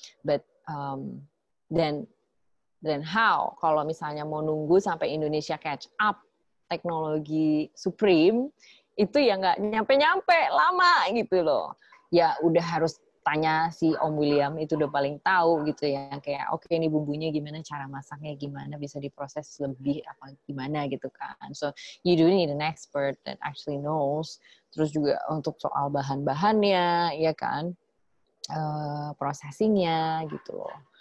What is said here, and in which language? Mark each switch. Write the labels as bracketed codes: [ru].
[en] But then how [id] kalau misalnya mau nunggu sampai Indonesia catch up teknologi Supreme, itu ya nggak nyampe-nyampe, lama gitu loh. Ya udah harus tanya si Om William itu udah paling tahu gitu ya, kayak oke, ini bumbunya gimana, cara masaknya gimana, bisa diproses lebih apa gimana gitu kan. [en] So you do need an expert that actually knows. [id] Terus juga untuk soal bahan-bahannya ya kan, processingnya gitu loh.